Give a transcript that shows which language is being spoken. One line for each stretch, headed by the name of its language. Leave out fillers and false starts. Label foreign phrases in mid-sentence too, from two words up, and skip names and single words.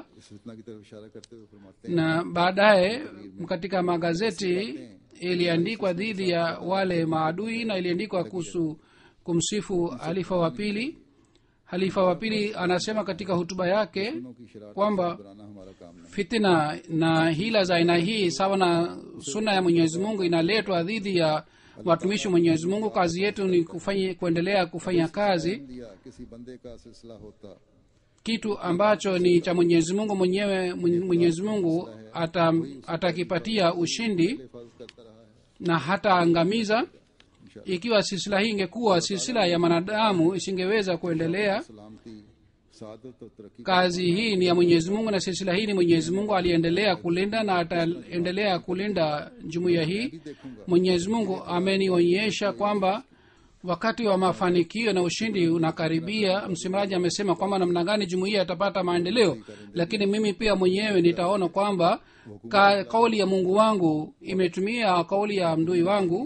Urdu: اس فتنہ کی طرف اشارہ کرتے ہوئے فرماتے
Swahili: na baadaye katika magazeti iliandikwa dhidi ya wale maadui, na iliandikwa kuhusu kumsifu halifa wa pili. Halifa wa pili anasema katika hutuba yake
Urdu: ہیں کہ شرارت
Swahili: kwamba
Urdu: بنانا ہمارا کام نہیں
Swahili: fitina na hila za aina hii sawa na sunna ya Mwenyezi Mungu inaletwa dhidi ya watumishi wa Mwenyezi Mungu. Kazi yetu ni kuendelea kufanya kazi.
Urdu: دیا کسی بندے کا سلسلہ ہوتا
Swahili: Kitu ambacho ni cha Mwenyezi Mungu mwenyewe, Mwenyezi Mungu atakipatia ushindi
Urdu: حفاظت کرتا رہا ہے
Swahili: na hataangamiza. Ikiwa silsila hii ingekuwa silsila ya manadamu isingeweza kuendelea.
Urdu: سلامتی سعادت اور ترقی
Swahili: Kazi hii ni ya Mwenyezi Mungu na silsila hii ni Mwenyezi Mungu aliendelea kulinda na ataendelea kulinda jumuiya hii. Mwenyezi Mungu amenionyesha kwamba wakati wa mafanikio na ushindi unakaribia. Msemaji amesema kwamba namna gani jumuiya itapata maendeleo, lakini mimi pia mwenyewe nitaona kwamba kauli ya Mungu wangu imetumia kauli ya mdui wangu.